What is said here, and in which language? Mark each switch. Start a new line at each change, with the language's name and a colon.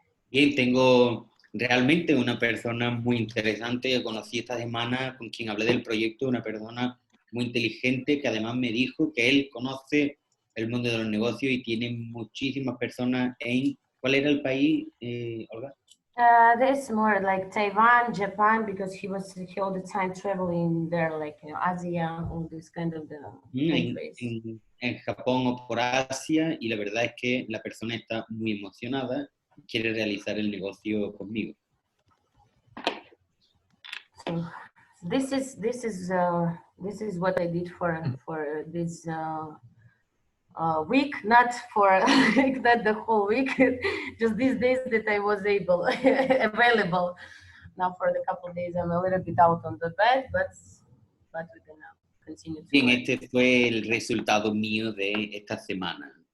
Spanish: Bien, tengo realmente una persona muy interesante que conocí esta semana, con quien hablé del proyecto, una persona muy inteligente que además me dijo que él conoce el mundo de los negocios y tiene muchísimas personas en... ¿Cuál era el país, Olga?
English: There's more like Taiwan, Japan, because he all the time traveling there, like Asia, all this kind of the countries.
Spanish: En Japón o por Asia, y la verdad es que la persona está muy emocionada, quiere realizar el negocio conmigo.
English: So this is what I did for this week, not for not the whole week, just these days that I was able available. Now for the couple of days I'm a little bit out on the bed, but we're gonna continue to
Spanish: Bien,
English: work.
Spanish: este fue el resultado mío de esta semana.